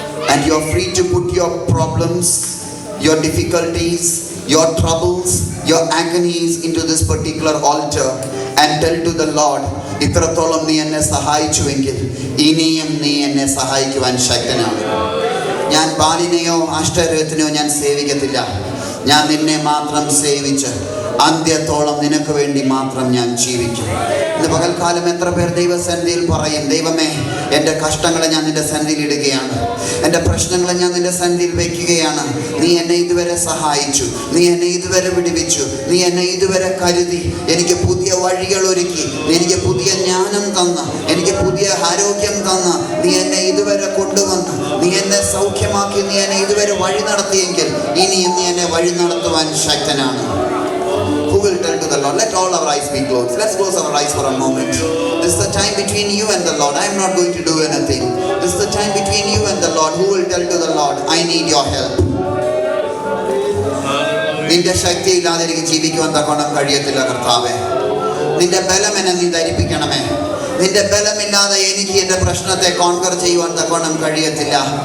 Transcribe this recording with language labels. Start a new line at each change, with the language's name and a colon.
English: And you are free to put your problems, your difficulties, your troubles, your agonies into this particular altar and tell to the Lord,
Malayalam: ഇത്രത്തോളം നീ എന്നെ സഹായിച്ചുവെങ്കിൽ ഇനിയും നീ എന്നെ സഹായിക്കുവാൻ ശക്തനാണ്. ഞാൻ ബാലിനെയോ അഷ്ടരഥനെയോ ഞാൻ സേവിക്കത്തില്ല. ഞാൻ നിന്നെ മാത്രം സേവിച്ച് അന്ത്യത്തോളം നിനക്ക് വേണ്ടി മാത്രം ഞാൻ ജീവിക്കും. ഇന്ന് പകൽക്കാലം എത്ര പേർ ദൈവസന്നിധിയിൽ പറയും, ദൈവമേ എൻ്റെ കഷ്ടങ്ങളെ ഞാൻ നിന്റെ സന്നിധിയിൽ ഇടുകയാണ്, എൻ്റെ പ്രശ്നങ്ങളെ ഞാൻ നിന്റെ സന്നിധിയിൽ വയ്ക്കുകയാണ്. നീ എന്നെ ഇതുവരെ സഹായിച്ചു, നീ എന്നെ ഇതുവരെ വിടുവിച്ചു, നീ എന്നെ ഇതുവരെ കരുതി, എനിക്ക് പുതിയ വഴികൾ ഒരുക്കി, എനിക്ക് പുതിയ ജ്ഞാനം തന്ന്, എനിക്ക് പുതിയ ആരോഗ്യം തന്ന്, നീ എന്നെ ഇതുവരെ കൊണ്ടുവന്ന്, നീ എന്നെ സൗഖ്യമാക്കി, നീ എന്നെ ഇതുവരെ വഴി നടത്തിയെങ്കിൽ ഇനിയും നീ എന്നെ വഴി നടത്തുവാൻ ശക്തനാണ്.
English: Who will tell to the Lord? Let all our eyes be closed. Let's close our eyes for a moment. This is the time between you and the Lord. I am not going to do anything. This is the time between you and the Lord. Who will tell to the Lord? Lord, I need your help.
Malayalam: നിന്റെ ശക്തിയില്ലാതെ എനിക്ക് ജീവിക്കുവാൻ തക്കോണം കഴിയത്തില്ല കർത്താവേ. നിന്റെ ബലം എന്നെ നീ ധരിപ്പിക്കണമേ. നിന്റെ ബലമില്ലാതെ എനിക്ക് എൻ്റെ പ്രശ്നത്തെ കോൺകർ ചെയ്യുവാൻ തക്കോണം കഴിയത്തില്ല.